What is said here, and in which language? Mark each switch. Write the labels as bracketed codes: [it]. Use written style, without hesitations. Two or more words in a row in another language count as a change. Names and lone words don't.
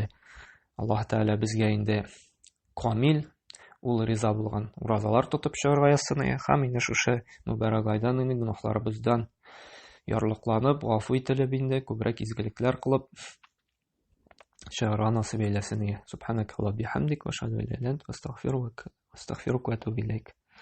[tt] Аллаһ Тәгалә безгә инде камил, ул риза булган уразалар тотып чыгарга язсын, һәм инде шушы мөбарәк айдан инде гөнаһларыбыздан ярлыкланып, гафу ителеп инде күбрәк изгелекләр кылып чыгарга насыйп әйләсен. [ar] سبحانك اللهم وبحمدك وأشهد أن لا إله إلا أنت أستغفرك وأتوب إليك.